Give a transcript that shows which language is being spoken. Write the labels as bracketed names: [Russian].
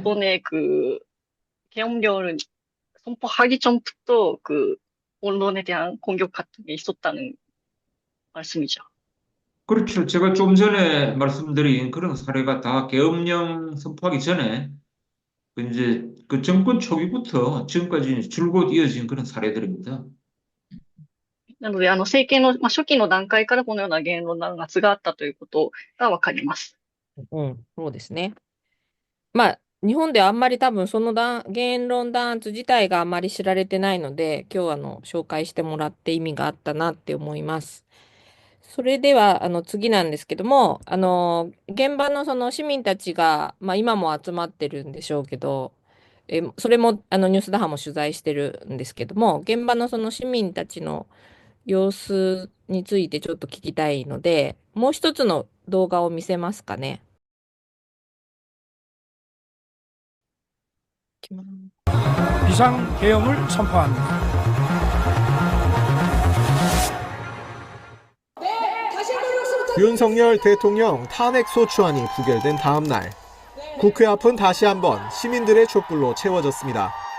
[Korean] 이번에 그 계엄령을 선포하기 전부터 그 언론에 대한 공격 같은 게 있었다는 말씀이죠. 그렇죠. 제가 좀 전에 말씀드린 그런 사례가 다 계엄령 선포하기 전에 이제 그 정권 초기부터 지금까지 줄곧 이어진 그런 사례들입니다. [Japanese] なので、政権の、初期の段階からこのような言論弾圧があったということがわかります。そうですね。日本ではあんまり多分その言論弾圧自体があまり知られてないので、今日紹介してもらって意味があったなって思います。それでは次なんですけども、現場のその市民たちが、今も集まってるんでしょうけど、それもニュース打破も取材してるんですけども、現場のその市民たちの様子についてちょっと聞きたいので、もう一つの動画を見せますかね。 [Korean] 비상계엄을 선포합니다. 윤석열 대통령 탄핵 소추안이 부결된 다음 날 국회 앞은 다시 한번 시민들의 촛불로 채워졌습니다.